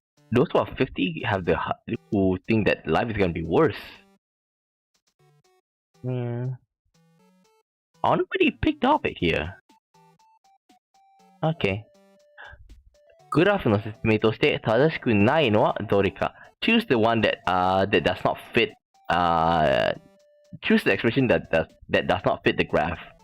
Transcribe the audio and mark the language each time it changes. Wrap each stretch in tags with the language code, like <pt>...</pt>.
<en>Those who are 50 who think that life is gonna be worse. Nobody picked up it here. Okay.</en> <ja>グラフの説明として正しくないのはどれか。</ja> <en>Choose the one that does not fit. Choose the expression that does not fit the graph.</en>